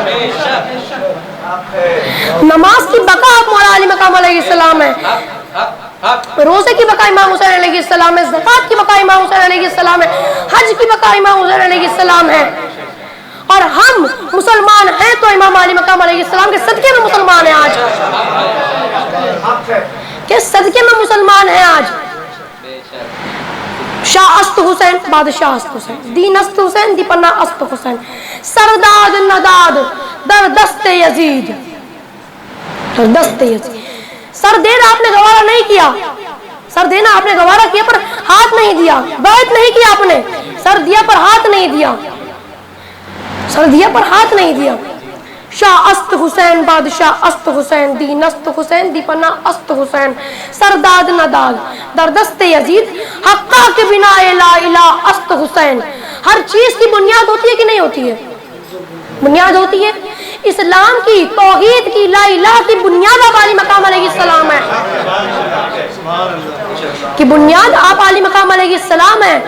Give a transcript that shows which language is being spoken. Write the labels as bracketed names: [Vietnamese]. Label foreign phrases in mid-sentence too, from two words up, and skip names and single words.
[Urdu] نماز کی بقا آپ مولا علی مقام علیہ السلام ہے، روزے کی بقا امام حسین علیہ السلام ہے، زکوٰۃ کی بقا امام حسین علیہ السلام ہے، حج کی بقا امام حسین علیہ السلام ہے. اور ہم مسلمان ہیں تو امام علی مقام علیہ السلام کے صدقے میں مسلمان ہیں. آج کہ صدقے میں مسلمان ہیں آج. [Persian] شاہ است حسین بادشاہ است حسین دین است حسین دی پناہ است حسین سرداد نداد در دست یزید در دست یزید. [Urdu] سر دینا آپ نے گوارا نہیں کیا, سر دینا آپ نے گوارا کیا پر ہاتھ نہیں دیا, بیعت نہیں کیا آپ نے, سر دیا پر ہاتھ نہیں دیا, سر دیا پر ہاتھ نہیں دیا. [Persian] شاہ است حسین بادشاہ است حسین دین است حسین دی پناہ است حسین سرداد نداد در دست یزید حقا کے بنا [Arabic] لا الہ [Persian] است حسین. [Urdu] ہر چیز کی بنیاد ہوتی ہے کہ نہیں ہوتی ہے؟ بنیاد ہوتی ہے. اسلام کی, توحید کی, [Arabic] لا الہ [Urdu] کی بنیاد آپ علی مقام علیہ السلام ہے, کی بنیاد آپ علی مقام علیہ السلام ہے.